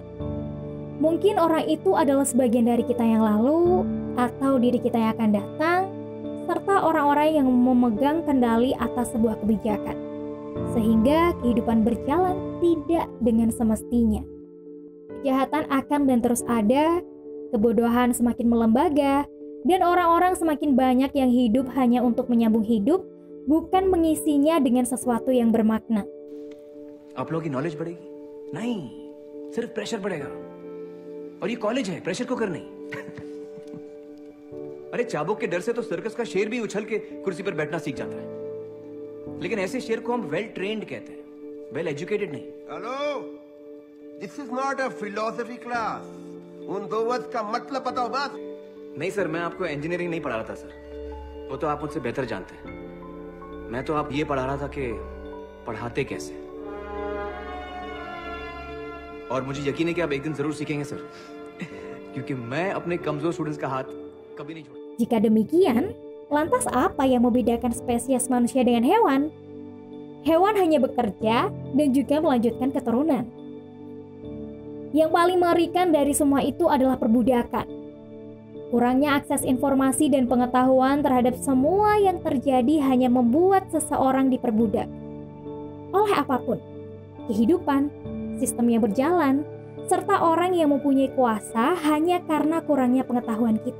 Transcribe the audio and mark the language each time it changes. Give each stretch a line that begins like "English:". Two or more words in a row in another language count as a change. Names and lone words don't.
Indonesian: Mungkin orang itu adalah sebagian dari kita yang lalu, atau diri kita yang akan datang, serta orang-orang yang memegang kendali atas sebuah kebijakan, sehingga kehidupan berjalan tidak dengan semestinya. Kejahatan akan dan terus ada, kebodohan semakin melembaga, dan orang-orang semakin banyak yang hidup hanya untuk menyambung hidup, bukan mengisinya dengan sesuatu yang bermakna.
Hindi: आप लोगों की नॉलेज बढ़ेगी? नहीं, सिर्फ प्रेशर बढ़ेगा। और ये कॉलेज है, प्रेशर को कर नहीं। अरे चाबुक के डर से तो सर्कस का शेर भी उछल के कुर्सी पर बैठना सीख जाता है, लेकिन ऐसे शेर को हम
English: well trained
Hindi: कहते हैं,
English: well educated
Hindi: नहीं।
English: Hello, this is not a philosophy class.
Hindi: उन दो वर्ड्स का मतलब बताओ बस। नहीं सर, मैं आपको इंजीनियरिंग नहीं पढ़ा रहा था सर, वो तो आप मुझसे बेहतर जानते हैं। मैं तो आप ये पढ़ा रहा था कि पढ़ाते कैसे, और मुझे यकीन है कि आप एक दिन जरूर सीखेंगे सर, क्योंकि मैं अपने कमजोर स्टूडेंट्स का हाथ कभी नहीं छोड़।
Indonesian: Jika demikian, lantas apa yang membedakan spesies manusia dengan hewan? Hewan hanya bekerja dan juga melanjutkan keturunan. Yang paling mengerikan dari semua itu adalah perbudakan. Kurangnya akses informasi dan pengetahuan terhadap semua yang terjadi hanya membuat seseorang diperbudak oleh apapun, kehidupan, sistem yang berjalan, serta orang yang mempunyai kuasa hanya karena kurangnya pengetahuan kita.